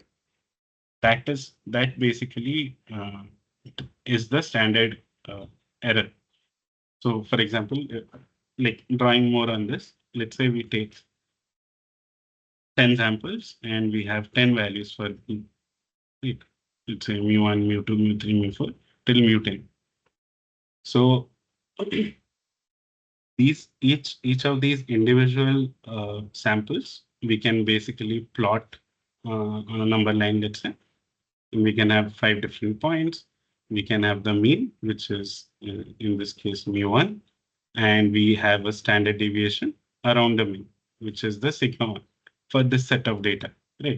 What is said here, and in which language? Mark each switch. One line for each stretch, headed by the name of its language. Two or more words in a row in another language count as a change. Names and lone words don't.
English: That basically is the standard error. So for example, like drawing more on this, let's say we take 10 samples and we have 10 values for it. Let's say mu1, mu2, mu3, mu4 till mu10. So each of these individual samples we can basically plot on a number line, let's say. And we can have 5 different points. We can have the mean, which is in this case mu1, and we have a standard deviation around the mean, which is the sigma 1 for this set of data, right?